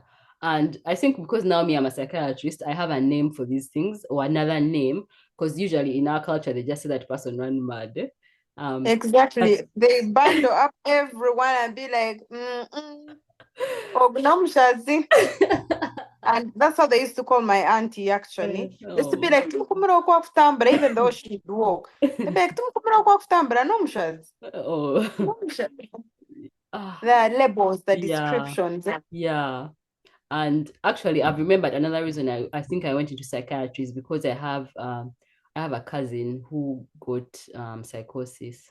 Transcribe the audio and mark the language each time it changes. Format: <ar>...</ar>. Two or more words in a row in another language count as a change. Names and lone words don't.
<en>And I think because now me, I'm a psychiatrist, I have a name for these things or another name. Because usually in our culture, they just say that person ran mad. But Exactly. They bundle up everyone and be like, Ognomshazi. And that's how they used to call my auntie, actually. They used to be oh. like,</en> <nyn>"Tumukumura kwa kutambura,"</nyn> <en>even though she'd walk. They'd be like,</en> <nyn>"Tumukumura kwa kutambura, no mshazi.</nyn> <en>Oh.</en> <nyn>No mshazi."</nyn> <en>Ah, The labels, the yeah, descriptions. yeah. And actually, I've remembered another reason I think I went into psychiatry is because I have a cousin who got psychosis.</en>